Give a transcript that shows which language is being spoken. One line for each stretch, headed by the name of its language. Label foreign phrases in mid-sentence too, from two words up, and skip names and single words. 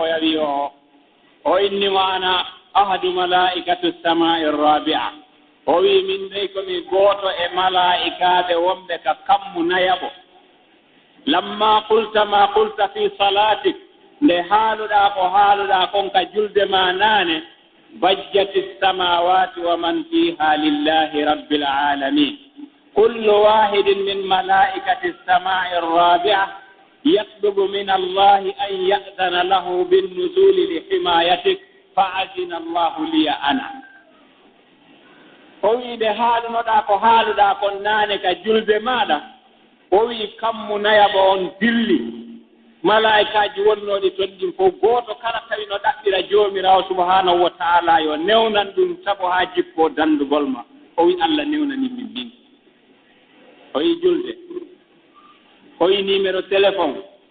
Fula: ya wi o innimo
Arabic: أنا أحد ملائكة السماء الرابعة
Fula: o wi min dey komi gooto e malaikaɓe wonɓe ka kammu nayaɓo
Arabic: لما قلت ما قلت في صلاتك
Fula: nde haaluɗa ko haaluɗa kon ka julde ma naane
Arabic: ضجت السماوات ومن فيها لله رب العالمين كل واحد من ملائكة السماء الرابعة يطلب من الله أن يأذن له بالنزول لحمايتك فأذن الله لي أنا
Fula: o wi nde haalunoɗa ko haaluɗa kon naane ka julde maɗa o wi kammu nayaɓo on dilli malaikaji wonnoɗi toon ɗin fof gooto kala tawi no ɗaɓɓira joomirawo
Arabic: سبحانه وتعالى
Fula: yo newnan ɗum sabu ha jippo dandugol ma o wi Allah newnani min o wi julde o wi
French: numéro téléphone